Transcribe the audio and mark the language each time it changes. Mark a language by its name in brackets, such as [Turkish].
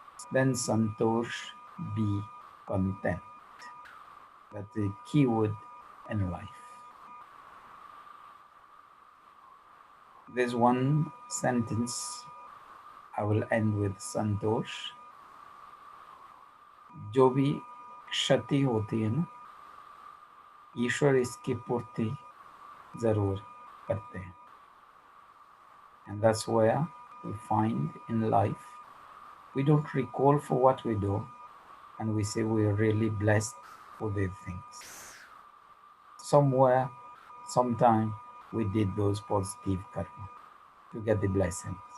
[English] Then Santosh, be content. That's the key word in life. There's one sentence I will end with santosh. [Hindi] जो भी क्षति होती है ना, ईश्वर इसकी पूर्ति जरूर करते हैं. [English] And that's where we find in life, we don't recall for what we do, and we say we are really blessed for these things. Somewhere, sometime, we did those positive karma to get the blessings.